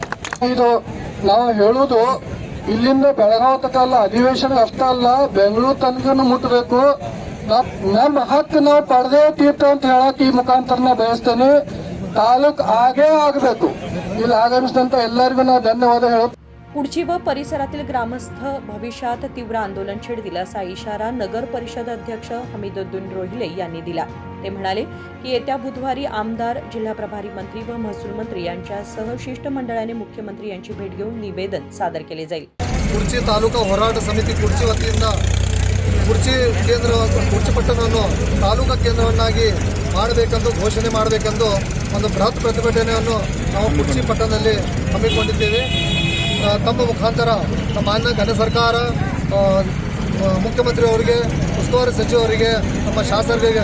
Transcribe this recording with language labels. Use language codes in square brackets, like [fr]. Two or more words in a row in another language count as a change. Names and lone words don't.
[kn] ಇದು ನಾವು ಹೇಳುದು ಇಲ್ಲಿಂದ ಬೆಳಗಾವಿ ತನಕ ಅಲ್ಲ, ಅಧಿವೇಶನ ಅಷ್ಟ ಅಲ್ಲ, ಬೆಂಗಳೂರು ತನಕನು ಮುಟ್ಟಬೇಕು. ನಮ್ಮ ಹಕ್ಕು ನಾವು ಪಡೆದೇ ತೀರ್ಥ ಅಂತ ಹೇಳಕ್ ಈ ಮುಖಾಂತರ ನಾ ಬಯಸ್ತೇನೆ. ತಾಲೂಕ್ ಆಗೇ ಆಗಬೇಕು. ಇಲ್ಲಿ ಆಗಮಿಸಿದಂತ ಎಲ್ಲರಿಗೂ ನಾವು ಧನ್ಯವಾದ ಹೇಳೋದು. [mr] कुडची व परिसरातील ग्रामस्थ भविष्यात तीव्र आंदोलन छेडतील असा इशारा नगर परिषद अध्यक्ष हमीदुद्दीन रोहिले यांनी दिला. ते म्हणाले की येत्या बुधवारी आमदार, जिल्हा प्रभारी मंत्री व महसूल मंत्री यांच्यासह शिष्टमंडळाने मुख्यमंत्री यांची भेट घेऊन निवेदन सादर केले जाईल. [kn] ಕುರ್ಚಿ ತಾಲೂಕಾ ಹೋರಾಟ ಸಮಿತಿ ಕುರ್ಚಿ ವತಿಯಿಂದ ಕುರ್ಚಿ ಕೇಂದ್ರ ಕುರ್ಚಿ ಪಟ್ಟಣವನ್ನು ತಾಲೂಕಾ ಕೇಂದ್ರವನ್ನಾಗಿ ಮಾಡಬೇಕೆಂದು ಘೋಷಣೆ ಮಾಡಬೇಕೆಂದು ಒಂದು ಬೃಹತ್ ಪ್ರತಿಭಟನೆಯನ್ನು ನಾವು ಕುರ್ಚಿ ಪಟ್ಟಣದಲ್ಲಿ ಹಮ್ಮಿಕೊಂಡಿದ್ದೇವೆ. ತಮ್ಮ ಮುಖಾಂತರ ನಮ್ಮ ಮಾನ್ಯ ಘನ ಸರ್ಕಾರ, ಮುಖ್ಯಮಂತ್ರಿ ಅವರಿಗೆ, ಉಸ್ತುವಾರಿ ಸಚಿವರಿಗೆ, ನಮ್ಮ ಶಾಸಕರಿಗೆ